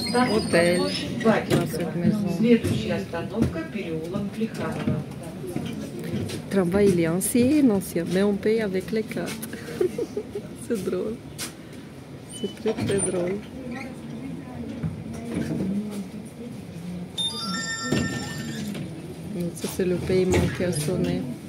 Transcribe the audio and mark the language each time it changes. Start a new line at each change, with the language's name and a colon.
French: hôtel dans cette maison.
Russian: Следующая остановка переулок Плеханова.
French: Le tramway il est ancien, mais on paye avec les cartes. C'est drôle. C'est très très drôle. Donc, ça c'est le paiement qui a sonné.